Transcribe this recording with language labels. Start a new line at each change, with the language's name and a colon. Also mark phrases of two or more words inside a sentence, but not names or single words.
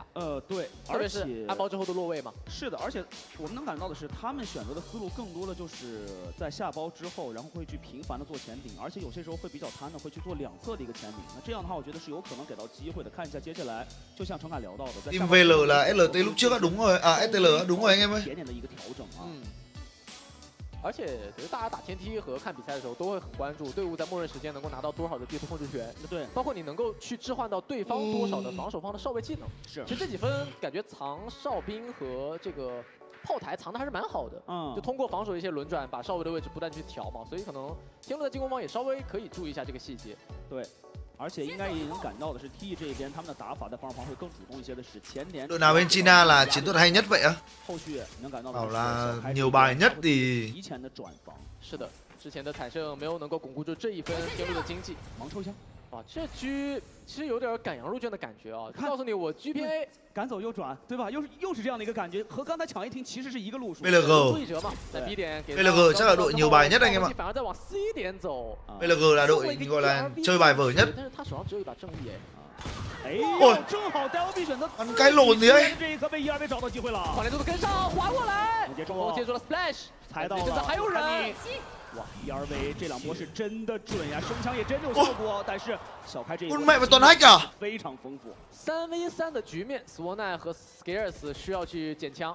Chinese: 对，特别是安包之后的落位嘛。是的，而且我们能感到的是，他们选择的思路更多的就是在下包之后，然后会去频繁的做前顶，而且有些时候会比较贪的，会去做2侧的一个前顶。那这样的话，我觉得是有可能给到机会的。看一下接下来，就像程凯聊到的，在
Vietnamese: VL là LT lúc trước đúng rồi, à STL đúng rồi anh em ơi.
Chinese: 点点的一个调整啊。而且其实大家打天梯和看比赛的时候，都会很关注队伍在默认时间能够拿到多少的地图控制权，对，包括你能够去置换到对方多少的防守方的哨位技能。是，其实这几分感觉藏哨兵和这个炮台藏的还是蛮好的，就通过防守一些轮转，把哨位的位置不断去调嘛，所以可能天路的进攻方也稍微可以注意一下这个细节。对。而且应该也能感到的是 ，TE 这边他们的打法在防守方会更主动一些的是前点。
Vietnamese: Đội nào bên China là chiến thuật hay nhất vậy á?
Chinese: 后续能感到
Vietnamese: Bảo là nhiều bài nhất thì
Chinese: 提前的转防。是的，之前的惨胜没有能够巩固住这一分天路的经济。盲抽枪。哇，这局其实有点赶羊入圈的感觉啊！告诉你，我 GPA 赶走右转，对吧？又是这样的一个感觉，和刚才抢一停其实是一个路数。 VLG 注意折嘛，在 B 点给
Vietnamese: VLG chắc là đội nhiều bài nhất anh em ạ.
Chinese: 反而在往 C 点走。
Vietnamese: VLG là đội gọi là chơi bài vở nhất.
Chinese: 但是他手上只有一把正义哎呦，正好 DLV 选择
Vietnamese: ăn cái lồn gì ấy.
Chinese: 这一颗被1-2被找到机会了。黄连度的跟上，滑过来，接住了 Splash，踩到了，现在还有人。哇，1-2这2波是真的准呀，升枪也真有效果，但是小开这一波非常丰富。 3v3的局面 ，Swanai 和 Scares 需要去捡枪。